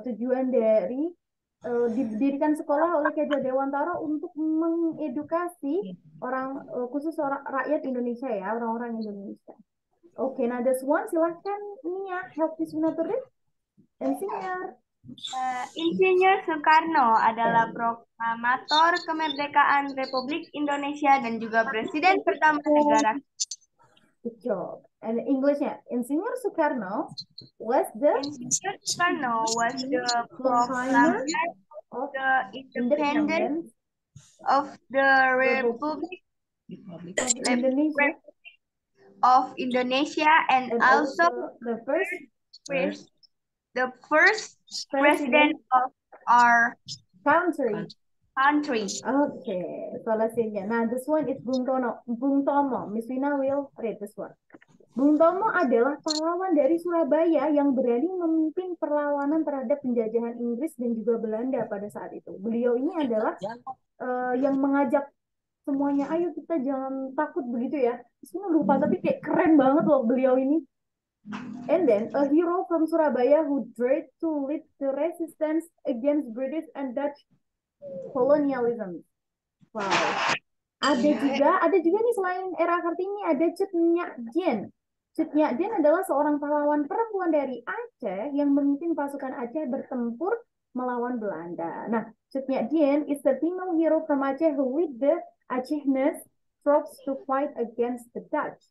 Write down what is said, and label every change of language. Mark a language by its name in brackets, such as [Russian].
[Indonesian] Tujuan dari didirikan sekolah oleh Ki Hajar Dewantara untuk mengedukasi khusus rakyat Indonesia ya, orang-orang Indonesia. [English] Nah this one [Indonesian] silahkan [English] Nia help Miss Wina to read. [Indonesian] Insinyur Soekarno adalah proklamator kemerdekaan Republik Indonesia dan juga presiden pertama negara. [English] Good job. And Englishnya, Insinyur Soekarno was the proclaimer of the independence of the Republic of Indonesia, and and also the first the first president of our country. country. Okay, [Indonesian] solusinya. [English] Nah, this one is Bung Tomo. Miss Wina will read this one. [Indonesian] Bung Tomo adalah pahlawan dari Surabaya yang berani memimpin perlawanan terhadap penjajahan Inggris dan juga Belanda pada saat itu. Beliau ini adalah yang mengajak semuanya, ayo kita jangan takut begitu ya. Semua lupa, tapi kayak keren banget loh beliau ini. [English] And then a hero from Surabaya who dared to lead the resistance against British and Dutch colonialism. [Indonesian] Wow. Ada juga nih selain era Kartini ada Cut Nyak Dien. Cut Nyak Dien adalah seorang pahlawan perempuan dari Aceh yang memimpin pasukan Aceh bertempur melawan Belanda. [English] Nah, Cut Nyak Dien is the female hero from Aceh who lead the Acehnese troops to fight against the Dutch.